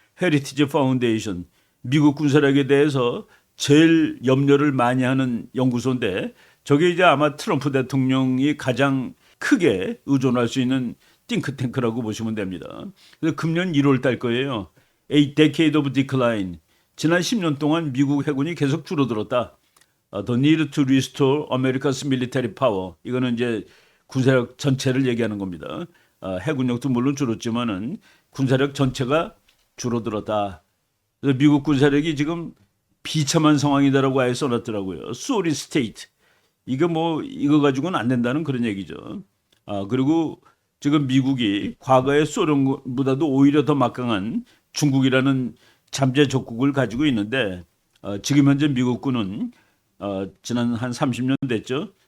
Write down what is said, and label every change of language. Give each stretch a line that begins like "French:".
Korean: 헤리티지 파운데이션, 미국 군사력에 대해서 제일 염려를 많이 하는 연구소인데, 저게 이제 아마 트럼프 대통령이 가장 크게 의존할 수 있는 띵크탱크라고 보시면 됩니다. 그래서 금년 1월 달 거예요.
English: A Decade of Decline.
Korean: 지난 10년 동안 미국 해군이 계속 줄어들었다.
English: The need to restore America's military power.
Korean: 이거는 이제 군사력 전체를 얘기하는 겁니다. 해군력도 물론 줄었지만은 군사력 전체가 줄어들었다. 그래서 미국 군사력이 지금 비참한 상황이다라고 아예 써놨더라고요.
English: Sorry state.
Korean: 이거 가지고는 안 된다는 그런 얘기죠. 그리고 지금 미국이 과거의 소련보다도 오히려 더 막강한 중국이라는 잠재 적국을 가지고 있는데, 지금 현재 미국군은 지난 한 30년 됐죠.